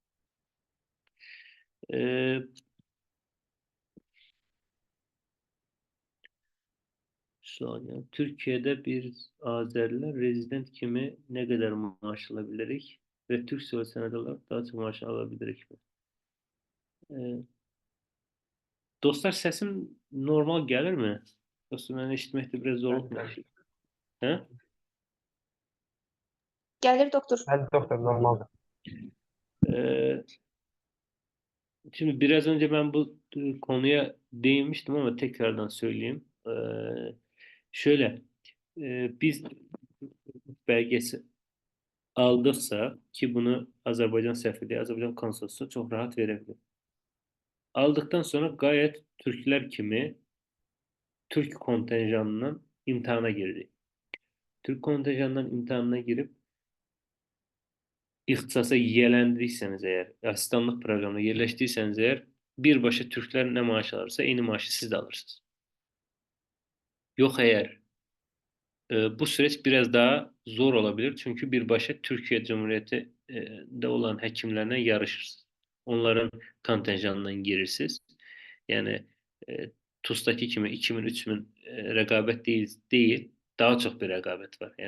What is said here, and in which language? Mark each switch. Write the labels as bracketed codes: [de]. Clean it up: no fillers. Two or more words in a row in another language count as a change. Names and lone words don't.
[tr] E, saniye. Türkiye'de bir Azeriler [az] rezident kimi [tr] ne kadar maaş alabilirik ve Türk senedi olarak daha çok maaş alabilirik mi? E, [az] Dostlar səsim normal gəlirmi? Yoxsa mən eşitməkdə biraz zorluq mu yaşayıram? Hə? Gəlir doktor. Bəli, doktor, normaldır. [tr] Ee, Şimdi biraz önce ben bu konuya değinmiştim ama tekrardan söyleyeyim. Şöyle, biz belgesi aldıksa ki bunu Azerbaycan Sefirliği, Azerbaycan Konsolosluğu çok rahat verebilir. Aldıktan sonra gayet [az] Türkler kimi [tr] Türk kontenjanından imtihana girdi. Türk kontenjanından imtihanına girip [az] ixtisasa yiyələndirsəniz əgər, asistanlıq proqramına yerləşdirsəniz əgər, birbaşa Türklər nə maaş alırsa, eyni maaşı siz də alırsınız. Yox əgər [tr] bu süreç biraz daha zor olabilir. Çünkü birbaşa Türkiye Cumhuriyeti'de olan hekimlerle yarışırsınız. Onların kontenjanından girirsiniz. Yani [az] TUS'taki kimi [tr] 2000, 3000 rekabet değil, daha çok bir rekabet var.